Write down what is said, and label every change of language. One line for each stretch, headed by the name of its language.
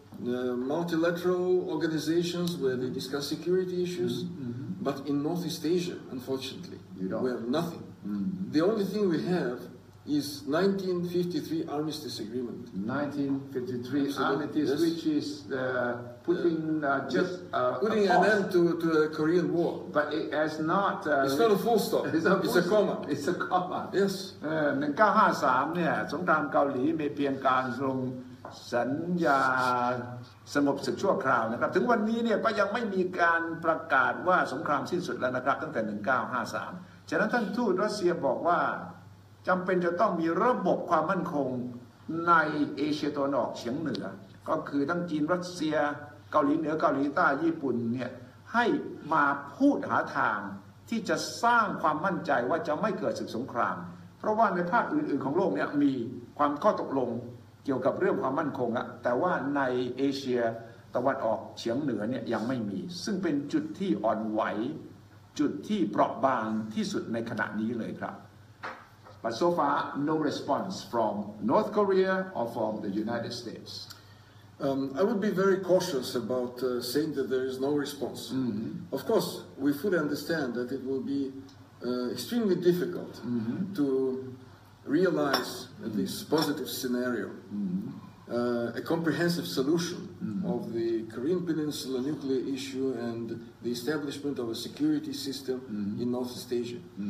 English: multilateral organizations where they discuss security issues, but in Northeast Asia, unfortunately, we have nothing. The only thing we have is 1953 Armistice Agreement. 1953 Armistice, yes. which is putting putting an end to the Korean War. But it has not. It's not a full stop. It's a comma. It's a comma. Yes.
Thai: 1953 เนี่ยสงครามเกาหลีมีเพียงการลงสัญญาสงบศึกชั่วคราวนะครับถึงวันนี้เนี่ยก็ยังไม่มีการประกาศว่าสงครามสิ้นสุดแล้วนะครับตั้งแต่ 1953 ฉะนั้นท่านทูตรัสเซียบอกว่า จำเป็นจะต้องมีระบบความมั่นคงในเอเชียตะวันออกเฉียงเหนือก็คือทั้งจีนรัสเซียเกาหลีเหนือเกาหลีใต้ญี่ปุ่นเนี่ยให้มาพูดหาทางที่จะสร้างความมั่นใจว่าจะไม่เกิดศึกสงครามเพราะว่าในภาคอื่นๆของโลกเนี่ยมีความข้อตกลง เกี่ยวกับเรื่องความมั่นคงอะแต่ว่าในเอเชียตะวันออกเฉียงเหนือเนี่ยยังไม่มีซึ่งเป็นจุดที่อ่อนไหวจุดที่เปราะบางที่สุดในขณะนี้เลยครับ
English: But so far, no response from North Korea or from the United States. I would be very cautious about saying that there is no response. Of course, we fully understand that it will be extremely difficult to realize this positive scenario, a comprehensive solution of the Korean Peninsula nuclear issue and the establishment of a security system in Northeast Asia.